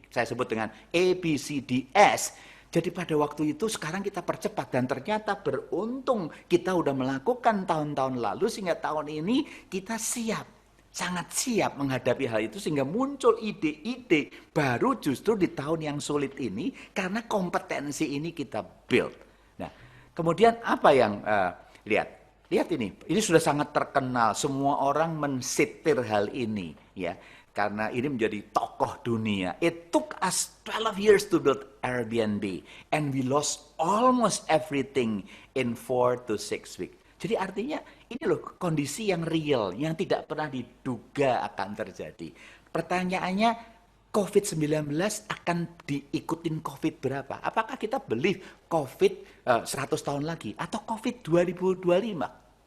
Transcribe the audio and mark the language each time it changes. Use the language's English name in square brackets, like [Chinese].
[Indonesian] Saya sebut dengan ABCDS. Jadi pada waktu itu sekarang kita percepat, dan ternyata beruntung kita udah melakukan tahun-tahun lalu sehingga tahun ini kita siap, sangat siap menghadapi hal itu, sehingga muncul ide-ide baru justru di tahun yang sulit ini karena kompetensi ini kita build. Nah, kemudian apa yang lihat ini sudah sangat terkenal, semua orang mensitir hal ini ya. Karena ini menjadi tokoh dunia. [English] It took us 12 years to build Airbnb, and we lost almost everything in 4 to 6 weeks. [Indonesian] Jadi artinya ini loh kondisi yang real, yang tidak pernah diduga akan terjadi. Pertanyaannya, COVID-19 akan diikutin COVID berapa? Apakah kita believe COVID 100 tahun lagi, atau COVID 2025?